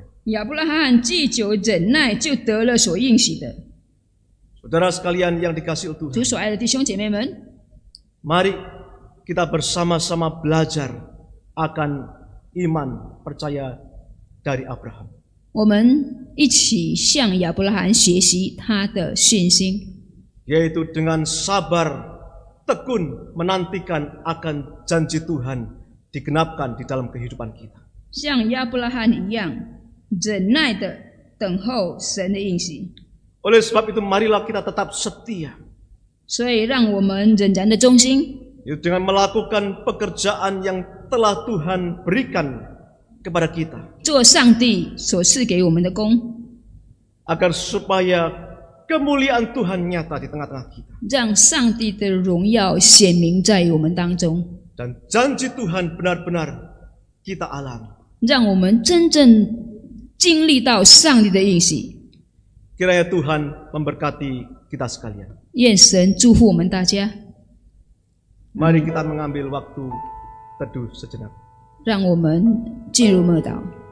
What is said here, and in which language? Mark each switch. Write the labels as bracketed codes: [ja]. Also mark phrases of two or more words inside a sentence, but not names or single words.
[zh] 亚伯拉罕既久忍耐，就得了所应许的。 [id] Saudara sekalian yang dikasihi [zh] 主 [id] Tuhan, [zh] 所爱的弟兄姐妹们， [id] mari kita bersama-sama belajar akan iman percaya dari Abraham. [zh] 我们一起向亚伯拉罕学习他的信心， [id] Yaitu dengan sabar, tekun menantikan akan janji Tuhan digenapkan di dalam kehidupan kita. [zh] 像亚伯拉罕一样忍耐的等候神的应许。 [id] Oleh sebab itu marilah kita tetap setia, [zh] 所以，让我们仍然的忠心， [id] yaitu dengan melakukan pekerjaan yang telah Tuhan berikan kepada kita, [zh] 做上帝所赐给我们的工， [id] agar supaya kemuliaan Tuhan nyata di tengah-tengah kita [zh] 让上帝的荣耀显明在我们当中， [id] dan janji Tuhan benar-benar kita alami. [zh] 让我们真正经历到上帝的应许。 [id] Kiranya Tuhan memberkati kita sekalian. [zh] 愿神祝福我们大家。 [id] Mari kita mengambil waktu teduh sejenak. [zh] 让我们进入默祷。